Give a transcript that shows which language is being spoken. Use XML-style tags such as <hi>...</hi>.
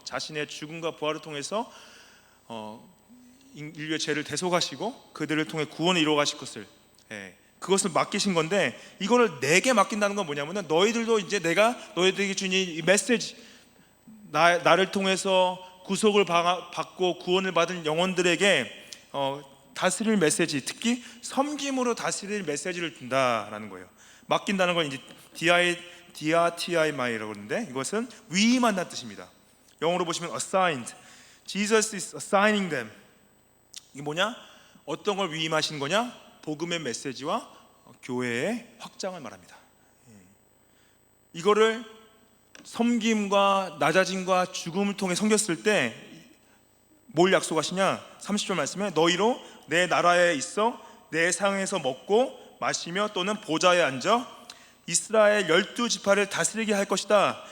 <ko>자신의 죽음과 부활을 통해서 인류의 죄를 대속하시고 그들을 통해 구원을 이루어 가실 것을, 그것을 맡기신 건데, 이거를 내게 맡긴다는 건 뭐냐면은, 너희들도 이제 내가 너희들에게 준 이 메시지, 나를 통해서 구속을 받고 구원을 받은 영혼들에게 다스릴 메시지, 특히 섬김으로 다스릴 메시지를 준다라는 거예요. 맡긴다는 건 이제 diatimai라고 그러는데 이것은 위임한다는 뜻입니다. 영어로 보시면 assigned.</ko> <en>Jesus is assigning them.</en> <ko>이게 뭐냐? 어떤 걸 위임하신 거냐? 복음의 메시지와 교회의 확장을 말합니다. 이거를 섬김과 낮아짐과 죽음을 통해 섬겼을 때 뭘 약속하시냐? 30절 말씀에 너희로 내 나라에 있어 내 상에서 먹고 마시며 또는 보좌에 앉아 이스라엘 12지파를 다스리게 할 것이다.</ko>